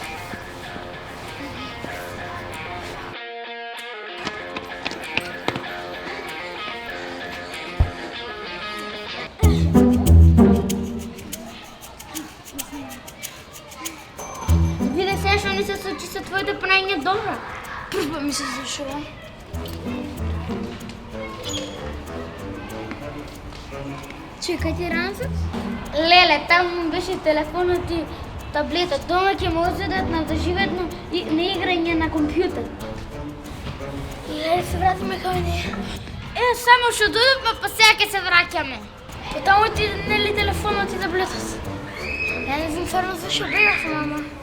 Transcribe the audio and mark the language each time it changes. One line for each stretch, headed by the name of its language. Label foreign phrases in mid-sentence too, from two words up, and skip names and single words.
Bulgarian: Видя сега, що не се случи с твоята правеня добра. Първа ми се зашила. Чекай ти ранецът? Леле, там беше телефонът и таблета.
Macedonian: Дома ќе му одзедат на доживотно и на играње на компјутер. Леле, се вратиме кај неја. Само што додовме, па сега ќе се враќаме. Таму ти нели телефонот и таблетот. Ја не знам стварно зашо бегав, мама.